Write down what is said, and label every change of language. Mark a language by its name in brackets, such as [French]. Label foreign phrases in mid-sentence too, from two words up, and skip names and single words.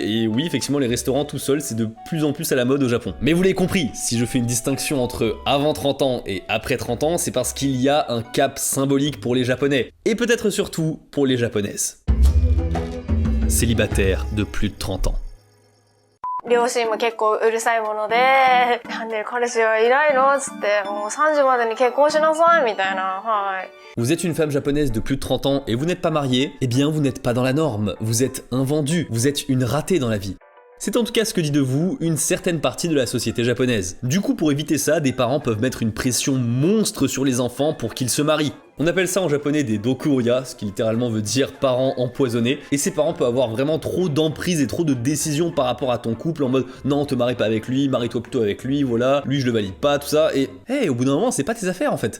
[French] Et oui effectivement les restaurants tout seul c'est de plus en plus à la mode au Japon. Mais vous l'avez compris, si je fais une distinction entre avant 30 ans et après 30 ans, c'est parce qu'il y a un cap symbolique pour les Japonais. Et peut-être surtout pour les Japonaises. Célibataire de plus de 30 ans. [Japanese] 両親も結構うるさいもので、なんで彼氏はいないのつって、もう30までに結婚しなさいみたいな、はい。 [French] Vous êtes une femme japonaise de plus de 30 ans et vous n'êtes pas mariée, eh bien vous n'êtes pas dans la norme, vous êtes un vendu, vous êtes une ratée dans la vie. C'est en tout cas ce que dit de vous une certaine partie de la société japonaise. Du coup, pour éviter ça, des parents peuvent mettre une pression monstre sur les enfants pour qu'ils se marient. On appelle ça en japonais des dokuria, ce qui littéralement veut dire parents empoisonnés, et ces parents peuvent avoir vraiment trop d'emprise et trop de décisions par rapport à ton couple en mode non, te marie pas avec lui, marie-toi plutôt avec lui, voilà, lui je le valide pas, tout ça, et hey, au bout d'un moment, c'est pas tes affaires en fait.